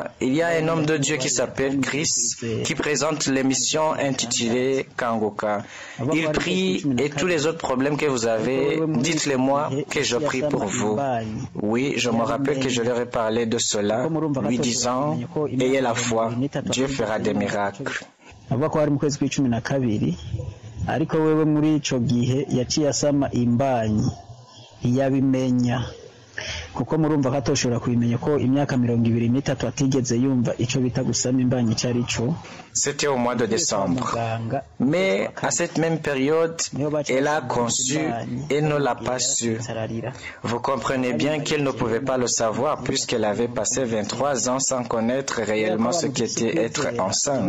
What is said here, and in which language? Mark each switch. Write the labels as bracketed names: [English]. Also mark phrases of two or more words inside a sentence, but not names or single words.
[French] Il y a un homme de Dieu qui s'appelle Chris, qui présente l'émission intitulée Kanguka. Il prie et tous les autres problèmes que vous avez, dites-les moi que je prie pour vous. Oui, je me rappelle que je leur ai parlé de cela, lui disant, ayez la foi, Dieu fera des miracles. [Rundi] Ariko wewe muri ico gihe yaciye asama imbanyi iyabimenya kuko murumva ko atoshobora kubimenya ko imyaka 23 atigeze yumva ico bita gusama imbanyi cyari cyo. [French] C'était au mois de décembre. Mais à cette même période, elle a conçu et ne l'a pas su. Vous comprenez bien qu'elle ne pouvait pas le savoir puisqu'elle avait passé 23 ans sans connaître réellement ce qu'était être enceinte.